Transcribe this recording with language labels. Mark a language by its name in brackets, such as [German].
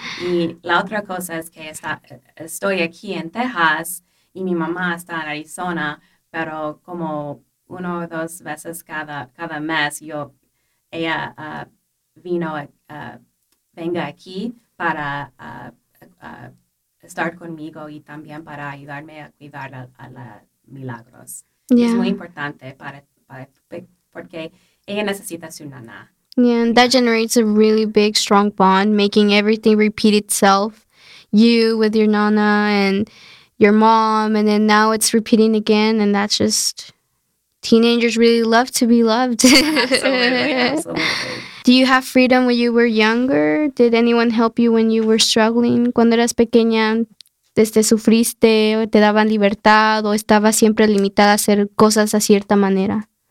[Spanish] Y la otra cosa es que estoy aquí en Texas y mi mamá está en Arizona, pero como uno o dos veces cada mes, ella venga aquí para estar conmigo y también para ayudarme a cuidar a la Milagros. [English] Yeah. [Spanish] Es muy importante para porque ella necesita su nana. [English] Yeah, and that generates a really big, strong bond, making everything repeat itself. You with your nana and your mom, and then now it's repeating again, and that's just... Teenagers really love to be loved. Absolutely. Do you have freedom when you were younger? Did anyone help you when you were struggling? [Spanish] Cuando eras pequeña, ¿sufriste o te daban libertad o estabas siempre limitada a hacer cosas a cierta manera?